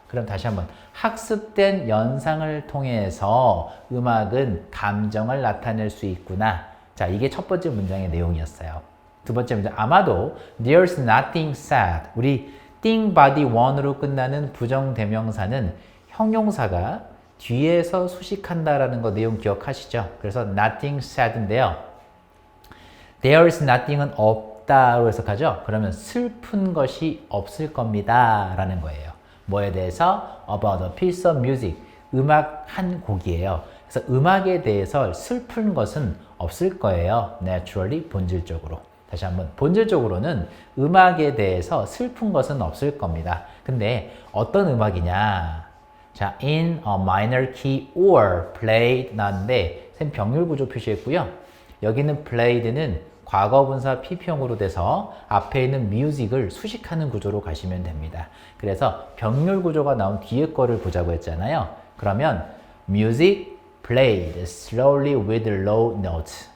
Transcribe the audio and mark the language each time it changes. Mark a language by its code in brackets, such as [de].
[ko] 그럼 다시 한번 학습된 연상을 통해서 음악은 감정을 나타낼 수 있구나. 자, 이게 첫 번째 문장의 내용이었어요. 두 번째 문제. 아마도 [en] there's nothing sad. [ko] 우리 thing body one으로 끝나는 부정대명사는 형용사가 뒤에서 수식한다라는 거 내용 기억하시죠? 그래서 nothing sad인데요. [en] there's nothing [ko] 은 없다로 해석하죠? 그러면 슬픈 것이 없을 겁니다 라는 거예요. 뭐에 대해서? [en] about a piece of music. [ko] 음악 한 곡이에요. 그래서 음악에 대해서 슬픈 것은 없을 거예요. naturally, 본질적으로. 다시 한번, 본질적으로는 음악에 대해서 슬픈 것은 없을 겁니다. 근데 어떤 음악이냐? 자, [en] in a minor key or played [ko] 나는데 쌤 병렬 구조 표시했고요. 여기는 played는 과거분사 PP형으로 돼서 앞에 있는 music을 수식하는 구조로 가시면 됩니다. 그래서 병렬 구조가 나온 뒤에 거를 보자고 했잖아요. 그러면 [en] music played slowly with low notes.